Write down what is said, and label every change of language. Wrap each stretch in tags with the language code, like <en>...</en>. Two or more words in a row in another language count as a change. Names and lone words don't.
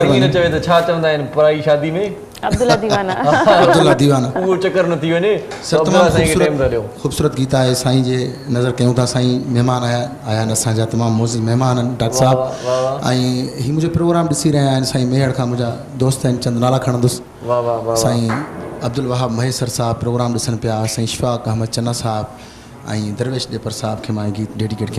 <sd>न चवे त छा चवंदा आहिनि</sd> <ur>पराई शादी में</ur> <sd>अब्दुल्ला दीवाना अब्दुल्ला दीवाना उहो चक्कर न थी वञे। सर अब्दुल्ला साईं खे टाइम था ॾियो। ख़ूबसूरत गीत आहे साईं जे नज़र कयूं था। साईं महिमान आया आहिनि असांजा तमामु मोज़िज़ महिमान आहिनि डॉक्टर साहब ऐं हीउ मुंहिंजो प्रोग्राम ॾिसी रहिया आहिनि। साईं मेहर खां मुंहिंजा दोस्त आहिनि, चंद नाला खणंदुसि। वाह वाह वाह। साईं अब्दुल वहाब महेसर साहब प्रोग्राम ॾिसनि पिया। साईं इशफाक अहमद चन्ना साहब ऐं दरवेश ॾेपर साहब खे मां गीत डेडिकेट कयां</sd>